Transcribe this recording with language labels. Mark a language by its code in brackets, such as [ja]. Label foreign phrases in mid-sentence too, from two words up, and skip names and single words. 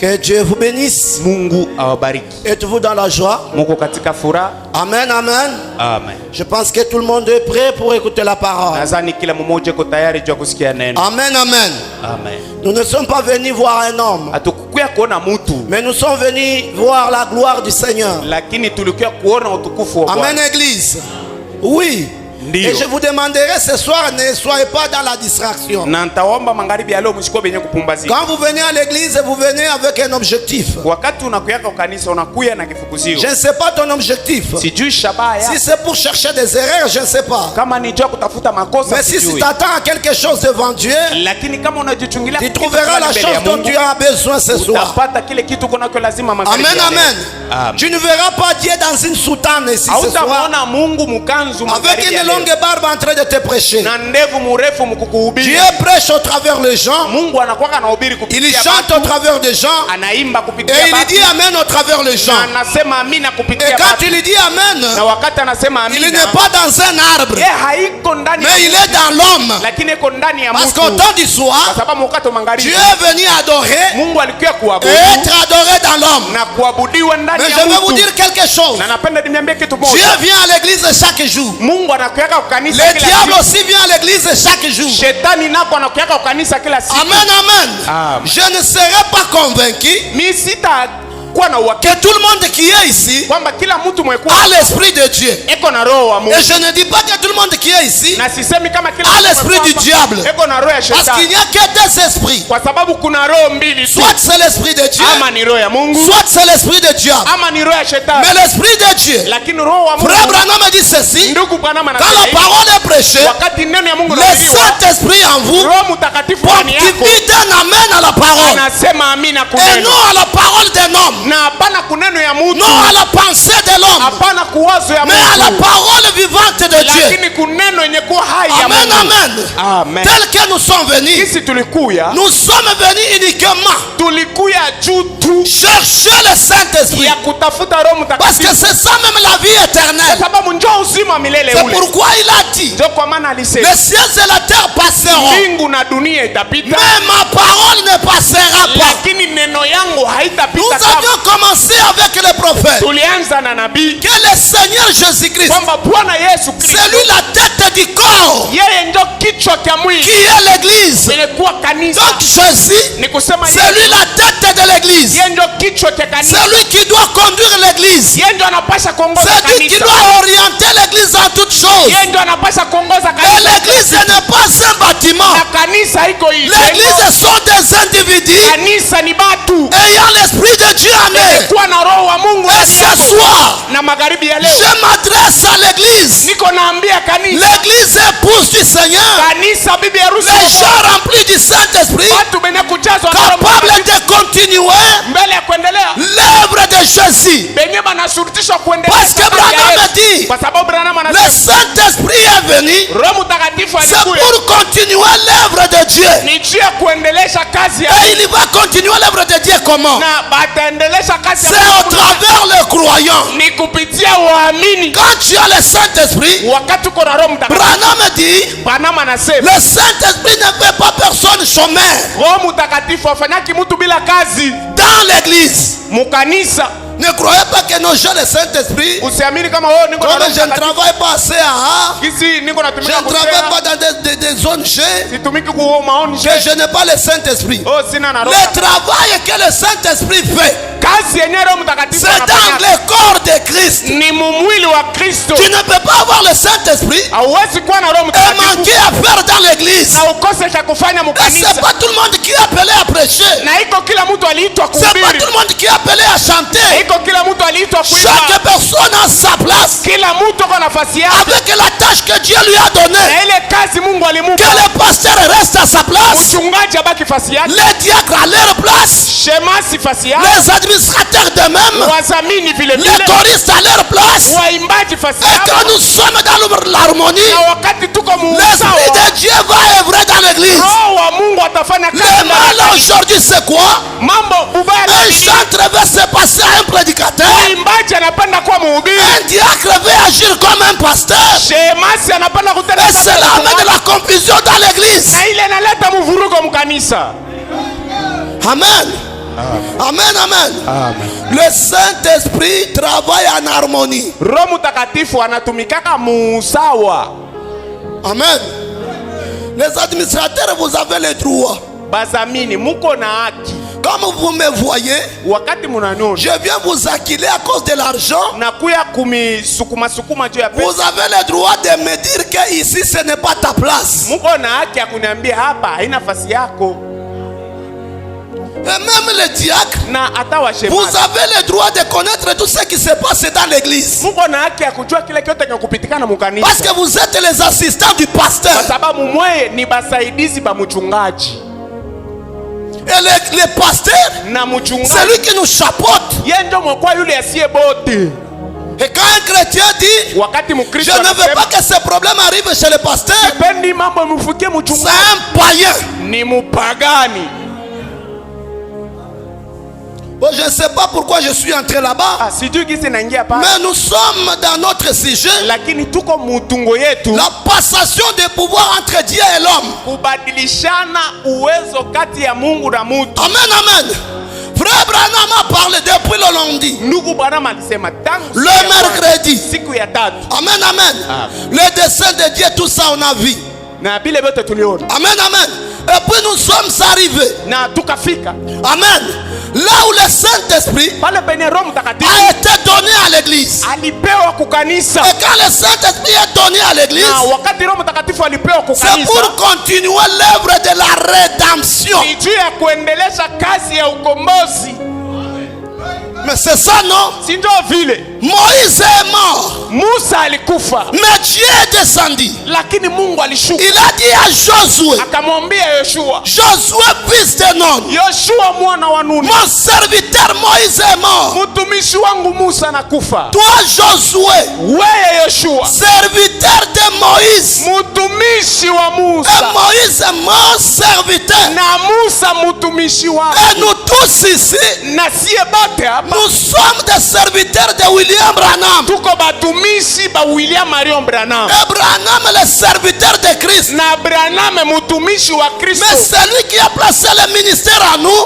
[fr] Que Dieu vous bénisse. [sw] Mungu awabariki. [fr] Êtes-vous dans la joie? [sw] Muko katika furaha? Amen, amen. Amen. [fr] Je pense que tout le monde est prêt pour écouter la parole. [sw] Nadhani kila mmoja yuko tayari juu kusikia neno. Amen, amen. Amen. [fr] Nous ne sommes pas venus voir un homme, [sw] Hatukukuya kuona mtu, [fr] mais nous sommes venus voir la gloire du Seigneur. [sw] lakini tulikuya kuona utukufu wa Bwana. [fr] Amen, église. Oui. Et je vous demanderai ce soir, ne soyez pas dans la distraction. [sw] Na nitaomba magharibi ya leo msikuwe benye kupumbazika. [fr] Quand vous venez à l'église, vous venez avec un objectif. [sw] Wakati unakuya kwa kanisa unakuya na kifukuzio. [fr] Je ne sais pas ton objectif. [sw] Sijui shabaha yako. [fr] Si c'est pour chercher des erreurs, je ne sais pas. [sw] Kama ni jua kutafuta makosa [fr] Mais si [sw] sijui. [fr] tu t'attends à quelque chose devant Dieu, [sw] Lakini kama unajichungilia [fr] tu trouveras la chose dont tu as besoin ce soir. [sw] utapata kile kitu kunako lazima magharibi. Amen, amen. [fr] Tu ne verras pas Dieu dans une soutane ici ce soir, [sw] Hautamuona Mungu mkanzu [fr] avec [sw] magharibi. [fr] une longue barbe en train de te prêcher. [sw] Na ndevu mrefu mkukuhubiri. [fr] Dieu prêche au travers les gens. [sw] Mungu anakuwa anahubiri kupitia [fr] Il chante au travers des gens. [sw] anaimba kupitia [fr] Et il dit Amen au travers les gens. [sw] na anasema amina [fr] Et [sw] kupitia [fr] quand il dit Amen, [sw] na wakati anasema [fr] il [sw] amina [fr] n'est pas dans un arbre, [sw] haiko ndani [fr] mais il est dans l'homme. [sw] lakini iko ndani ya [fr] Parce [sw] mtu. [fr] qu'au temps du [sw] Kwa [fr] soir, [sw] sababu wakati wa magharibi [fr] Dieu est venu adorer [sw] Mungu alikuwa [fr] et [sw] kuabudu [fr] être adoré dans l'homme. [sw] na kuabudiwa ndani [fr] Mais [sw] ya [fr] je vais vous [sw] mtu. [fr] dire quelque chose. [sw] Na napenda niambie kitu [fr] Dieu [sw] moja. [fr] vient à l'église chaque jour. [sw] Mungu anakuja kwa kanisa [fr] Le [sw] kila [fr] diable [sw] siku. [fr] aussi vient à l'église chaque jour. [sw] Shetani nako anakuja kwa kanisa kila siku. Amen, amen. Amen. [fr] Je ne serai pas convaincu [sw] Mimi sitakuwa na uhakika [fr] que tout le monde qui est ici [sw] kwamba kila mtu mwekuwa [fr] a l'esprit de Dieu. [sw] eko na roho wa Mungu. [fr] Et je ne dis pas que tout le monde qui est ici [sw] Na sisemi kama kila [fr] a [sw] mtu [fr] l'esprit du [sw] mwekuwa [fr] diable. [sw] eko na roho ya [fr] Parce qu'il [sw] shetani. [fr] n'y a que deux esprits. [sw] Kwa sababu kuna roho mbili tu. [fr] Soit c'est l'esprit de Dieu, [sw] Ama ni roho ya Mungu, [fr] soit c'est l'esprit de diable. [sw] ama ni roho ya shetani. [fr] Mais l'esprit de Dieu, [sw] Lakini roho wa Mungu, [fr] Frère Branham dit ceci, [sw] ndugu Branham [fr] quand [sw] anasema [fr] la [sw] hivi, [fr] parole est prêchée, [sw] wakati neno ya Mungu [fr] le [sw] inahubiriwa, [fr] Saint-Esprit en vous [sw] Roho Mtakatifu ndani yako [fr] activite un amen à la parole. [sw] anasema amina [fr] Et [sw] kuneno. [fr] non à la parole d'un homme, [sw] Na hapana kuneno ya mtu, [fr] non à la pensée de l'homme, [sw] hapana kuwazo ya [fr] mais à la [sw] mtu, [fr] parole vivante de Dieu. [sw] lakini kuneno yenye kuwa hai ya Amen, Mungu. amen. Amen. [fr] Tel que nous sommes venus, [sw] Sisi tulikuya, [fr] nous sommes venus uniquement [sw] tulikuya juu tu [fr] chercher le Saint-Esprit. [sw] ya kutafuta Roho [fr] Parce que [sw] Mtakatifu. [fr] c'est ça même la vie [sw] Kwa [fr] éternelle. [sw] sababu njoo uzima wa milele [fr] C'est [sw] ule. [fr] pourquoi il a dit, [sw] Ndio kwa maana alisema [fr] les cieux et la terre passeront, [sw] mbingu na dunia itapita, [fr] mais ma parole ne passera pas. [sw] lakini neno yangu [fr] Nous [sw] haitapita. Kama [fr] avions commencé avec les prophètes. [sw] tulianza na nabii [fr] Que le Seigneur Jésus-Christ, [sw] kwamba Bwana Yesu Kristo [fr] c'est lui la tête du corps, [sw] yeye ndio kichwa cha [fr] qui [sw] mwili, [fr] est l'église. [sw] ilikuwa kanisa. [fr] Donc Jésus, [sw] Ni kusema [fr] c'est lui la tête de l'église. [sw] yeye ndio kichwa cha kanisa, [fr] C'est lui qui doit conduire l'église. [sw] yeye ndio anapasha kuongoza [fr] C'est lui qui [sw] kanisa, [fr] doit orienter l'église en toutes choses. [sw] yeye ndio anapasha kuongoza [fr] Et [sw] kanisa. [fr] l'église n'est pas un bâtiment. [sw] Na kanisa iko hivi, [fr] L'église sont des individus [sw] kanisa ni batu [fr] ayant l'esprit de Dieu en eux. [sw] kuwa na roho wa Mungu [fr] Et [sw] ndani [fr] ce [sw] yako. [fr] soir, [sw] Na magharibi ya leo [fr] je m'adresse à l'église. [sw] niko naambia kanisa, [fr] L'église épouse du Seigneur. [sw] kanisa bibi harusi [fr] Les [sw] wa [fr] gens remplis du Saint-Esprit, [sw] watu benye kujazwa na Roho [fr] capables [sw] Mtakatifu, [fr] de continuer [sw] mbele ya kuendelea [fr] l'œuvre de Jésus. [sw] benye banashurutishwa kuendelea [fr] Parce que [sw] safari ya [fr] Branham [sw] Yesu. [fr] dit, [sw] Kwa sababu Branham [fr] le [sw] anasema [fr] Saint-Esprit est venu, [sw] Roho Mtakatifu [fr] c'est [sw] alikuja [fr] pour continuer l'œuvre de Dieu. [sw] ni juu ya kuendelesha kazi ya [fr] Et il va continuer l'œuvre de Dieu comment? [sw] na bataendelesha kazi [fr] C'est [sw] ya [fr] au travers le croyant. [sw] ni kupitia waamini. [fr] Quand tu as le Saint-Esprit, [sw] Wakati uko na Roho Mtakatifu, [fr] Branham dit, [sw] Branham anasema [fr] le Saint-Esprit ne fait pas personne chômeur [sw] Roho Mtakatifu afanyaki mtu bila kazi [fr] dans l'église. [sw] mukanisa. [fr] Ne croyez pas que nos gens le Saint-Esprit, [sw] Usiamini kama wewe niko na [fr] comme [sw] Roho [fr] je ne [sw] Mtakatifu [fr] travaille pas assez à A, [sw] kisi niko [fr] je [sw] natumika [fr] ne travaille [sw] kusema [fr] pas dans des zones G, [sw] situmiki kuo maoni [fr] que je n'ai pas le Saint-Esprit. [sw] oh sina na roho. [fr] Le travail que le Saint-Esprit fait, [sw] Kazi yenyewe Roho Mtakatifu [fr] c'est dans [sw] anafanya [fr] le corps de Christ. [sw] ni mwili wa Kristo. [fr] Tu ne peux pas avoir le Saint-Esprit [sw] Hauwezi kuwa na Roho [fr] et [sw] Mtakatifu [fr] manquer à faire dans l'église. [sw] na ukose cha kufanya [fr] Et [sw] mukanisa. [fr] c'est pas tout le monde qui est appelé à prêcher. [sw] Na iko kila mtu aliitwa [fr] C'est pas [sw] kuhubiri, [fr] tout le monde qui est appelé à chanter. [sw] iko kila mtu aliitwa kuimba. [fr] Chaque personne a sa place [sw] Kila mtu kwa nafasi yake [fr] avec la tâche que Dieu lui a donnée. [sw] na ile kazi Mungu [fr] Que [sw] alimupa. [fr] le pasteur reste à sa place, [sw] Mchungaji abaki fasi yake, [fr] les diacres à leur place, [sw] shemasi fasi yake, [fr] les administrateurs de même, [sw] wazamini vile [fr] les [sw] vile, [fr] choristes à leur place. [sw] waimbaji fasi [fr] Et [sw] yake. [fr] quand nous sommes dans l'harmonie, [sw] Na wakati tuko [fr] l'Esprit [sw] muusawa, [fr] de Dieu va œuvrer dans l'église. [sw] Roho wa Mungu atafanya [fr] Le [sw] kazi ndani ya [fr] mal [sw] kanisa. [fr] aujourd'hui c'est quoi? [sw] Mambo ubaya [fr] Un [sw] ni [fr] chantre veut se passer à un prédicateur. [sw] mwimbaji anapenda kuwa mhubiri, [fr] Un diacre veut agir comme un pasteur. [sw] shemasi anapenda kutenda [fr] Et cela amène la confusion dans l'église. [sw] na ile inaleta mvurugo mkanisa. Amen. Amen, amen. Amen. [fr] Le Saint-Esprit travaille en harmonie. [sw] Roho Mtakatifu anatumikaka musawa. Amen. [fr] Les administrateurs, vous avez les droits. [sw] Bazamini muko na haki. [fr] Comme vous me voyez, [sw] Wakati munaniona, [fr] je viens vous acculer à cause de l'argent. [sw] nakuya kumisukuma juu ya pesa. [fr] Vous avez le droit de me dire que ici ce n'est pas ta place. [sw] Muko na haki ya kuniambia hapa haina nafasi yako. [fr] Et même le diacre, [sw] Na hata [fr] vous [sw] washemaji, [fr] avez le droit de connaître tout ce qui se passe dans l'église. [sw] muko na haki ya kujua kile kyote kinakupitikana mukanisa. [fr] Parce que vous êtes les assistants du pasteur. [sw] Kwa sababu mweye ni basaidizi ba mchungaji. [fr] Et le pasteur, [sw] Na mchungaji, [fr] c'est lui qui nous chapeaute. [sw] yeye ndio mkuu yule asiye bote. [fr] Et quand un chrétien dit, [sw] Wakati [fr] je [sw] Mkristo [fr] ne veux pas que ce problème arrive chez le pasteur, [sw] sipendi mambo mfukie [fr] c'est [sw] mchungaji, [fr] un païen. [sw] ni mupagani. [fr] Bon, je ne sais pas pourquoi je suis entré là-bas, [sw] Sijui gisi naingia pale, [fr] mais nous sommes dans notre sujet, [sw] lakini tuko mutungo yetu [fr] la passation de pouvoir entre Dieu et l'homme. [sw] kubadilishana uwezo kati ya Mungu na mutu. Amen, amen. [fr] Frère Branham a parlé depuis le lundi, [sw] Ndugu Branham alisema tangu [fr] le [sw] siku ya kwanza, [fr] mercredi. [sw] siku ya tatu, Amen, amen. [fr] Le dessein de Dieu, tout ça on a vu. [sw] na vile vyote tuliona Amen, amen. [fr] Et puis nous sommes arrivés. [sw] na tukafika [fr] Amen. Là où le Saint-Esprit [sw] pale penye Roho Mtakatifu [fr] a été donné à l'église. [sw] alipewa kukanisa. [fr] Et quand le Saint-Esprit est donné à l'église, [sw] Na wakati Roho Mtakatifu alipewa [fr] c'est [sw] kukanisa, [fr] pour continuer l'œuvre de la rédemption. [sw] ni juu ya kuendelesha kazi ya ukombozi. [fr] Mais c'est ça, non? [sw] Si ndio vile [fr] Moïse est mort, [sw] Musa alikufa, [fr] mais Dieu est descendu. [sw] lakini Mungu alishuka [fr] Il a dit à Josué, [sw] akamwambia Yoshua, [fr] Josué fils de Nun, [sw] Yoshua mwana wa Nuni, [fr] mon serviteur Moïse est mort. [sw] mtumishi wangu Musa anakufa. [fr] Toi Josué, [sw] Wewe Yoshua, [fr] serviteur de Moïse, [sw] mtumishi wa [fr] et [sw] Musa, [fr] Moïse est mon serviteur. [sw] na Musa mtumishi wako. [fr] Et nous tous ici, [sw] Na sie bote hapa [fr] nous sommes des serviteurs de William Branham. [sw] tuko batumishi ba William Marion Branham, [fr] Et Branham est le serviteur de Christ. [sw] na Branham mtumishi wa Kristo. [fr] Mais celui qui a placé le ministère à nous,